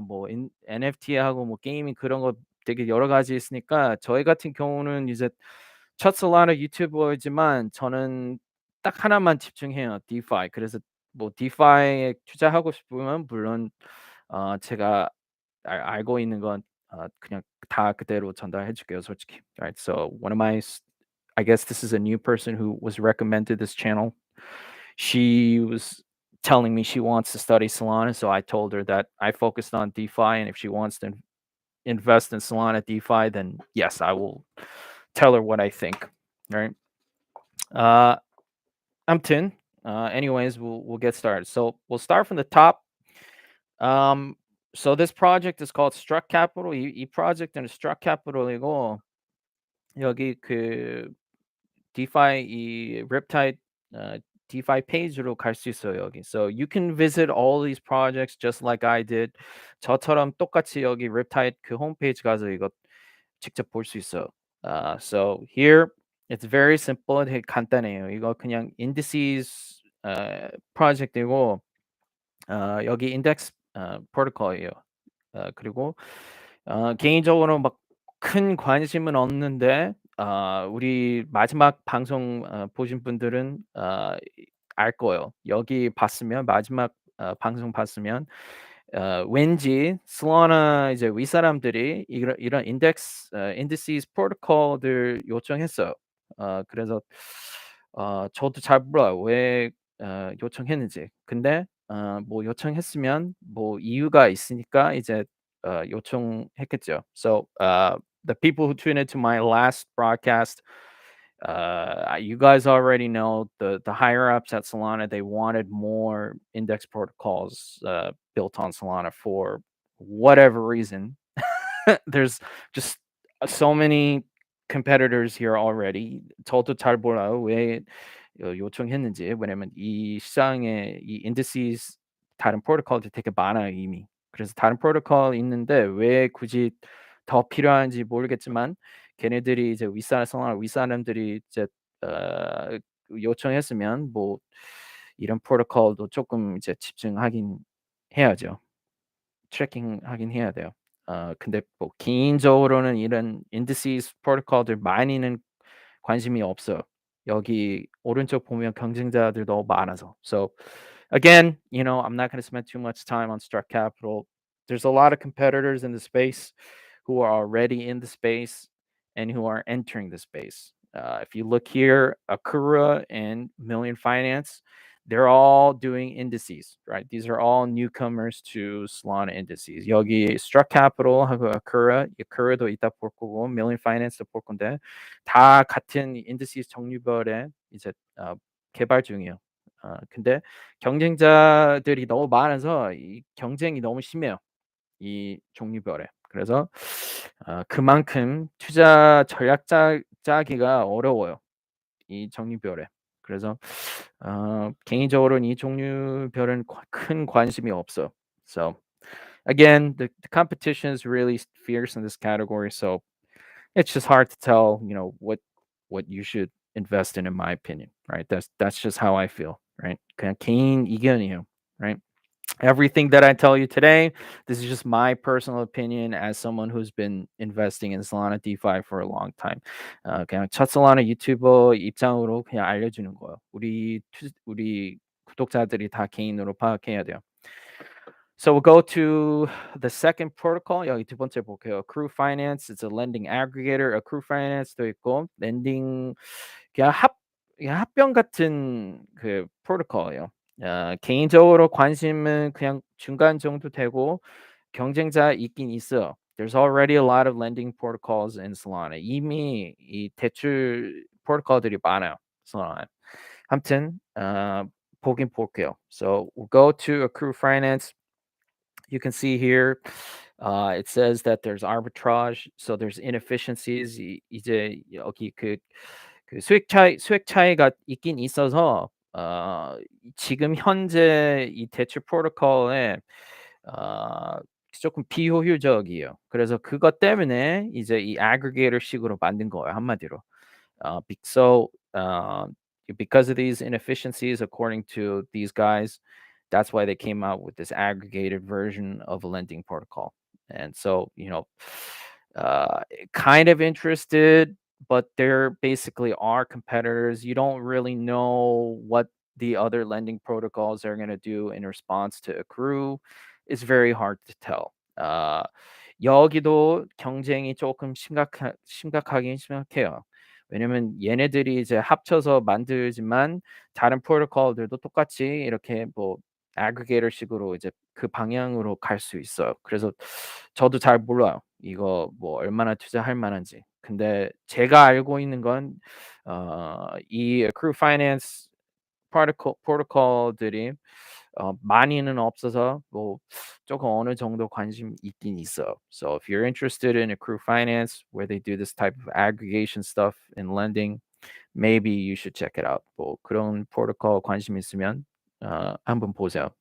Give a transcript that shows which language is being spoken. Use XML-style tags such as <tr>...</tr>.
<ko>뭐 NFT하고 뭐 게이밍 그런 거 되게 여러 가지 있으니까, 저희 같은 경우는 이제 첫 솔라나 유튜버이지만 저는 딱 하나만 집중해요, 디파이. 그래서 뭐 디파이에 투자하고 싶으면 물론 제가 알고 있는 건 그냥 다 그대로 전달해 줄게요, 솔직히.</ko> <en>Right. So one of my I guess this is a new person who was recommended this channel. She was telling me she wants to study Solana, so I told her that I focused on DeFi, and if she wants to invest in Solana DeFi, then yes, I will tell her what I think. Right? Uh,</en> <ko>아무튼,</ko> <en>anyways, we'll get started. So we'll start from the top. Um, so this project is called Struck Capital.</en> <ko>이 project는 Struck Capital이고, 여기 그 DeFi 이 Riptide DeFi 페이지로 갈 수 있어요, 여기.</ko> <en>So you can visit all these projects just like I did.</en> <ko>저처럼 똑같이 여기 Riptide 그 홈페이지 가서 이거 직접 볼 수 있어요.</ko> <en>So here it's very simple.</en> <ko>되게 간단해요. 이거 그냥 indices 프로젝트이고 여기 index 프로토콜이에요. 그리고 개인적으로 막 큰 관심은 없는데 우리 마지막 방송 보신 분들은 알 거예요. 여기 봤으면 마지막 방송 봤으면 왠지 솔라나 이제 윗사람들이 이런 indices 프로토콜들 요청했어요. 그래서 저도 잘 몰라요, 왜 요청했는지. 근데 뭐 요청했으면 뭐 이유가 있으니까 이제 요청했겠죠.</ko> <en>So the people who tuned into my last broadcast, you guys already know the higher ups at Solana, they wanted more index protocols built on Solana for whatever reason. There's just so many competitors here already.</en> <ko>저도 잘 몰라요. 왜 요청했는지. 왜냐면 이 시장에 이 indices 다른 프로토콜들이 되게 많아요, 이미. 그래서 다른 프로토콜 있는데 왜 굳이 더 필요한지 모르겠지만 걔네들이 이제 윗사람들이 이제 어 요청했으면 뭐 이런 프로토콜도 조금 이제 집중하긴 해야죠. 트래킹하긴 해야 돼요. 근데 뭐 개인적으로는 이런 indices 프로토콜들 많이는 관심이 없어요. 여기 오른쪽 보면 경쟁자들 너무 많아서.</ko> <en>So again, I'm not going to spend too much time on Struck Capital. There's a lot of competitors in the space who are already in the space and who are entering the space. If you look here, Akura and Million Finance, they're all doing indices, right? These are all newcomers to Solana indices.</en> <ko>여기 Struck Capital하고 Akura도 이따 볼 거고, Million Finance도 볼 건데 다 같은 indices 종류별의 이제 개발 중이에요. 근데 경쟁자들이 너무 많아서 이 경쟁이 너무 심해요. 이 종류별에. 그래서 그만큼 투자 전략 짜기가 어려워요. 이 종류별에. 그래서 개인적으로는 이 종류별은 큰 관심이 없어.</ko> <en>So again, the competition is really fierce in this category. So it's just hard to tell, what you should invest in my opinion, right? That's just how I feel, right?</en> <ko>그냥 개인 의견이에요, right?</ko> <en>Everything that I tell you today, this is just my personal opinion as someone who's been investing in Solana DeFi for a long time.</en> <ko>그냥 첫 Solana 유튜버 입장으로 그냥 알려주는 거예요. 우리 구독자들이 다 개인으로 파악해야 돼요.</ko> <en>So we'll go to the second protocol.</en> <ko>여기 두 번째 볼게요.</ko> <en>Accrue Finance, it's a lending aggregator.</en> <ko>Accrue Finance도 있고 렌딩 그냥 합병 같은 그 프로토콜이에요. 개인적으로 관심은 그냥 중간 정도 되고 경쟁자 있긴 있어.</ko> <en>There's already a lot of lending protocols in Solana.</en> <ko>이미 이 대출 프로토콜들이 많아요. Solana. 아무튼 보긴 볼게요.</ko> <en>So we'll go to Accrue Finance. You can see here, it says that there's arbitrage, so there's inefficiencies.</en> <ko>이제 여기 그 수익 차이가 있긴 있어서 지금 현재 이 대출 프로토콜에 어, 조금 비효율적이에요. 그래서 그것 때문에 이제 이 aggregator식으로 만든 거예요, 한마디로.</ko> <en>So because of these inefficiencies, according to these guys, that's why they came out with this aggregated version of a lending protocol. And so, uh, kind of interested, but they're basically our competitors. You don't really know what the other lending protocols are going to do in response to Accrue. It's very hard to tell.</en> <ko>여기도 경쟁이 조금 심각하긴 심각해요. 왜냐면 얘네들이 이제 합쳐서 만들지만 다른 프로토콜들도 똑같이 이렇게 뭐 aggregator식으로 이제 그 방향으로 갈 수 있어요. 그래서 저도 잘 몰라요. 이거 뭐 얼마나 투자할 만한지. 근데 제가 알고 있는 건 이 accrue finance 프로토콜들이 많이는 없어서 뭐 조금 어느 정도 관심 있긴 있어요.</ko> <en>So if you're interested in accrue finance where they do this type of aggregation stuff in lending, maybe you should check it out.</en> <ko>뭐 그런 프로토콜 관심 있으면 한번 보세요.</ko>